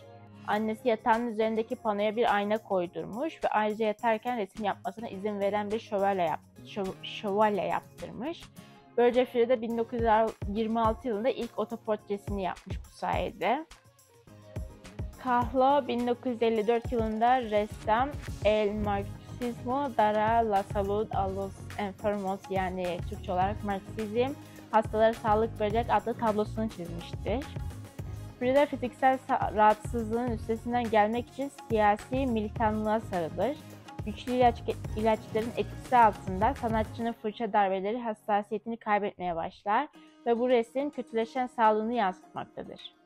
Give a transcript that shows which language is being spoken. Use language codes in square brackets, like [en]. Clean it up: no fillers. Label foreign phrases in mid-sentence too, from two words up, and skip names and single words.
[tr] Annesi yatağının üzerindeki panoya bir ayna koydurmuş ve ayrıca yatarken resim yapmasına izin veren bir şövalye yaptırmış. Böylece Frida 1926 yılında ilk otoportresini yapmış bu sayede. Kahlo 1954 yılında ressam [es] El Marxismo dará la salud a los enfermos [tr] yani Türkçe olarak Marksizm hastalara sağlık verecek adlı tablosunu çizmiştir. Frida fiziksel rahatsızlığın üstesinden gelmek için siyasi militanlığa sarılır. Güçlü ilaçların etkisi altında sanatçının fırça darbeleri hassasiyetini kaybetmeye başlar ve bu resim kötüleşen sağlığını yansıtmaktadır.